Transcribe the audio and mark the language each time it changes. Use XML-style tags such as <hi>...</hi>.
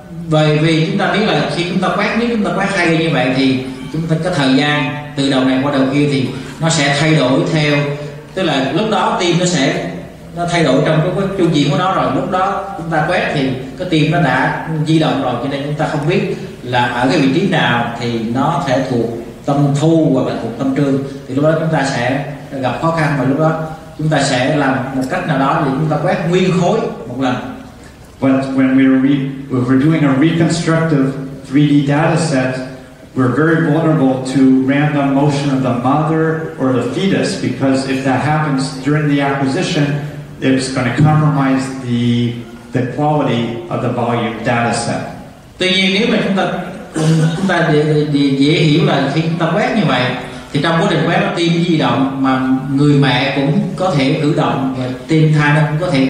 <vi>Bởi vì chúng ta biết là khi chúng ta quét, nếu chúng ta quét 2D như vậy thì chúng ta có thời gian từ đầu này qua đầu kia thì nó sẽ thay đổi theo, tức là lúc đó tim nó thay đổi trong cái chu kỳ của nó rồi, lúc đó chúng ta quét thì cái tim nó đã di động rồi, cho nên chúng ta không biết là ở cái vị trí nào thì nó sẽ thuộc tâm thu hoặc là thuộc tâm trương, thì lúc đó chúng ta sẽ gặp khó khăn, và lúc đó chúng ta sẽ làm một cách nào đó để chúng ta quét nguyên khối một lần.</vi> <en>But when we're doing a reconstructive 3D data set, we're very vulnerable to random motion of the mother or the fetus, because if that happens during the acquisition, it's going to compromise the quality of the volume data set.</en> <vi>Tuy nhiên nếu mà chúng ta dễ hiểu là khi chúng ta quét như vậy thì trong quá trình quét nó tim di động, mà người mẹ cũng có thể cử động và tim thai nó cũng có thể</vi>